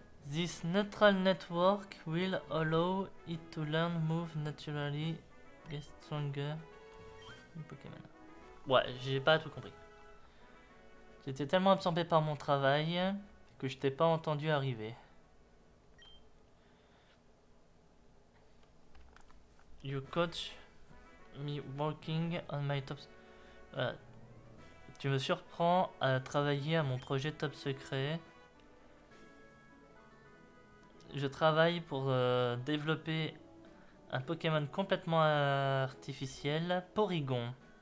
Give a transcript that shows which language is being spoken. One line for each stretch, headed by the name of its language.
English: This neutral network will allow it to learn, move naturally, get stronger. Pokémon.
French: Ouais, j'ai pas tout compris. J'étais tellement absorbé par mon travail que je t'ai pas entendu arriver.
English: You coach me working on my top...
French: Tu me surprends à travailler à mon projet top secret. Je travaille pour développer un Pokémon complètement artificiel, Porygon.